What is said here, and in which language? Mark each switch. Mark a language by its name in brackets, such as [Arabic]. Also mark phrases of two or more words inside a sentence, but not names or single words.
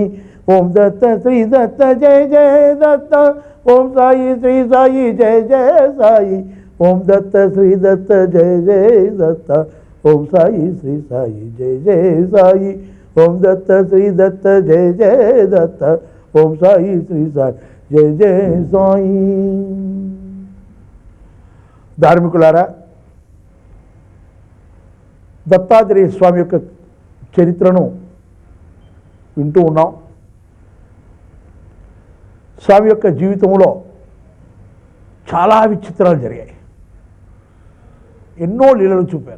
[Sanskrit] ओम दत्त श्री दत्त जय जय दत्त ओम साई श्री साई जय जय साई ओम दत्त श्री दत्त जय जय दत्त ओम साई श्री साई जय जय साई ओम दत्त श्री दत्त जय जय दत्त ओम साई श्री साई जय जय साई। [Telugu] धार्मिकुलारा, దత్తాత్రేయ స్వామి యొక్క చరిత్రను వింటూ ఉన్నాం. స్వామి యొక్క జీవితంలో చాలా విచిత్రాలు జరిగాయి. ఎన్నో లీలలు చూపారు.